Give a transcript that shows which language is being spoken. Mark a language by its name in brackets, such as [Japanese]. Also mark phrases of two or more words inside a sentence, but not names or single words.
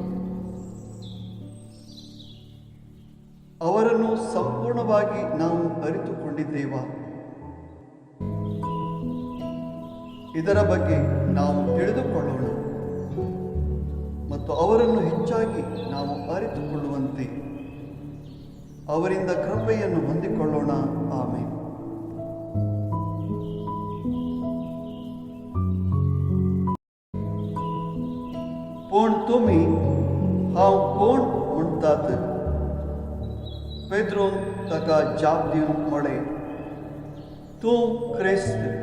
[Kannada] ಅವರನ್ನು ಸಂಪೂರ್ಣವಾಗಿ ನಾವು ಅರಿತುಕೊಂಡಿದ್ದೇವಾ? ಇದರ ಬಗ್ಗೆ ನಾವು ತಿಳಿದುಕೊಳ್ಳೋಣ ಮತ್ತು ಅವರನ್ನು ಹೆಚ್ಚಾಗಿ ನಾವು ಅರಿತುಕೊಳ್ಳುವಂತೆ ಅವರಿಂದ ಕೃಪೆಯನ್ನು ಹೊಂದಿಕೊಳ್ಳೋಣ. [Konkani] ಆಮೇಲೆ पण तुम्ही हांव कोण म्हणटात? पेद्रोन ताका जाप दिवन म्हळें, तूं क्रिस्त.